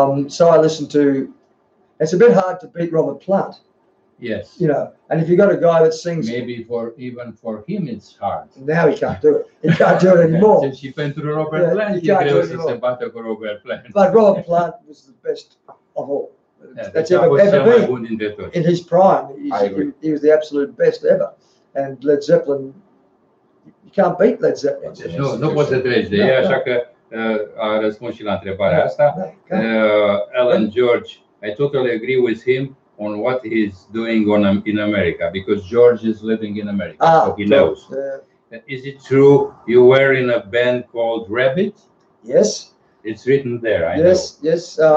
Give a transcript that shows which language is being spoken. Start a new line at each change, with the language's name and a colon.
English: So I listened to. It's a bit hard to beat Robert Plant. Yes. And if you got a guy that sings. Maybe even for him it's hard. Now he can't do it. He can't do it anymore.
Romanian: Și pentru Robert Plant e greu să se bată cu Robert Plant.
English: But Robert Plant was the best of all. That's ever been. In his prime, he was the absolute best ever. And Led Zeppelin, you can't beat Led Zeppelin.
Romanian: Nu poți să treci de ei, așa că a răspuns și la întrebarea asta.
English: Alan George, I totally agree with him on what he's doing in America because George is living in America, so he knows. Is it true you were in a band called Rabbit? Yes. It's written there, I know. Yes.